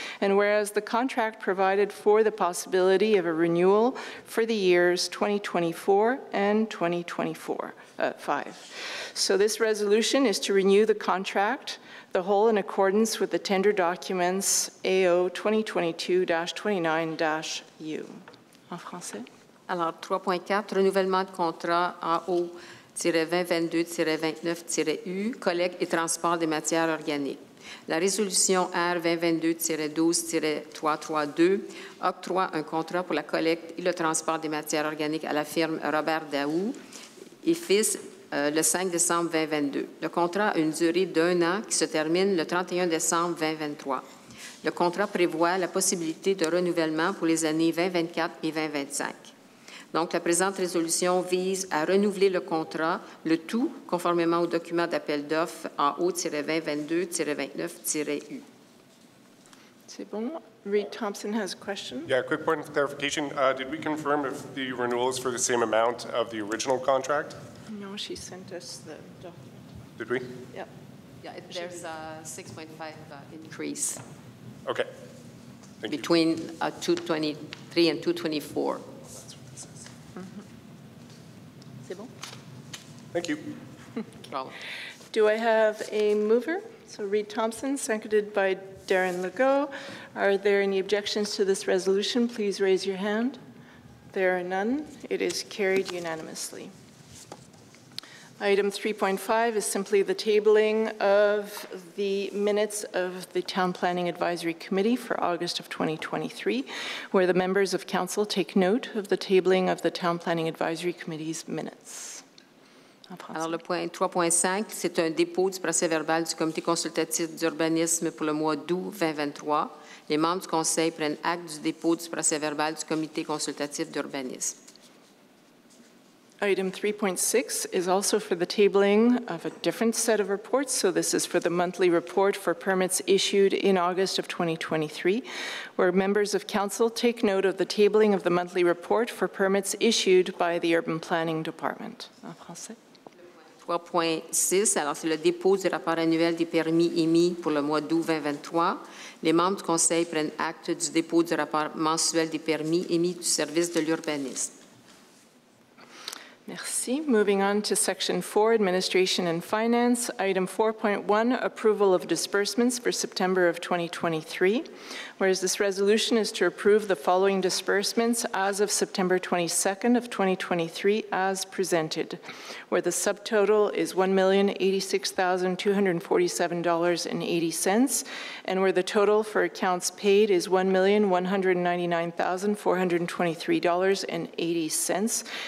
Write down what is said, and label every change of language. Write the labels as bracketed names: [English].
[English] And whereas the contract provided for the possibility of a renewal for the years 2024 and 2024. 5. So this resolution is to renew the contract, the whole in accordance with the tender documents AO 2022-29-U. [French] En français? Alors, 3.4, renouvellement de contrat AO-2022-29-U, collecte et transport des matières organiques. La résolution R 2022-12-332 octroie un contrat pour la collecte et le transport des matières organiques à la firme Robert Daou et Fils le 5 décembre 2022. Le contrat a une durée d'1 an qui se termine le 31 décembre 2023. Le contrat prévoit la possibilité de renouvellement pour les années 2024 et 2025. Donc, la présente résolution vise à renouveler le contrat, le tout conformément au document d'appel d'offres AO-2022-29-U. C'est bon. [English] Reed Thompson has a question. Yeah, quick point of clarification. Did we confirm if the renewal is for the same amount of the original contract? No, she sent us the document. Did we? Yep. Yeah, there's a 6.5 increase Okay. Thank between 223 and 224. [French] C'est bon? [English] Thank you. Problem. Do I have a mover? So Reed Thompson, seconded by Darren Legault. Are there any objections to this resolution? Please raise your hand. There are none. It is carried unanimously. Item 3.5 is simply the tabling of the minutes of the Town Planning Advisory Committee for August of 2023, where the members of council take note of the tabling of the Town Planning Advisory Committee's minutes. [French] Alors, le point 3.5, c'est un dépôt du procès-verbal du comité consultatif d'urbanisme pour le mois d'août 2023. Les membres du conseil prennent acte du dépôt du procès-verbal du comité consultatif d'urbanisme. [English] Item 3.6 is also for the tabling of a different set of reports. So this is for the monthly report for permits issued in August of 2023, where members of council take note of the tabling of the monthly report for permits issued by the Urban Planning Department. [French] En français. 3.6, alors c'est le dépôt du rapport annuel des permis émis pour le mois d'août 2023. Les membres du conseil prennent acte du dépôt du rapport mensuel des permis émis du service de l'urbanisme. Merci. [English] Moving on to Section 4, Administration and Finance. Item 4.1, Approval of Disbursements for September of 2023. Whereas this resolution is to approve the following disbursements as of September 22nd of 2023 as presented, where the subtotal is $1,086,247.80, and where the total for accounts paid is $1,199,423.80.